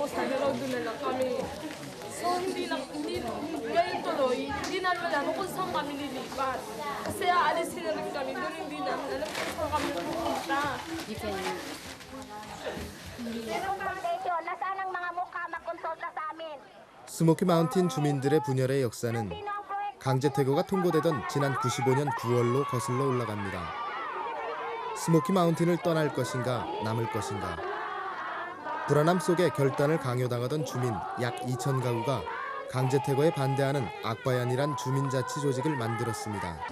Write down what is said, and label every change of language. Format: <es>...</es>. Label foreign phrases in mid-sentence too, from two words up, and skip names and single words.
<tl>Sana daw doon na lang kami. So ngayon tuloy, hindi namin alam kung saan kami lilipat. Kasi aalisin na rin kami doon, hindi namin alam kung saan kami pupunta. Nasaan ang mga mukha magkonsulta sa amin?</tl> <ko>스모키 마운틴 주민들의 분열의 역사는 강제 퇴거가 통보되던 지난 95년 9월로 거슬러 올라갑니다. 스모키 마운틴을 떠날 것인가 남을 것인가. 불안함 속에 결단을 강요당하던 주민 약 2천 가구가 강제 퇴거에 반대하는 악바얀이란 주민자치 조직을 만들었습니다.</ko>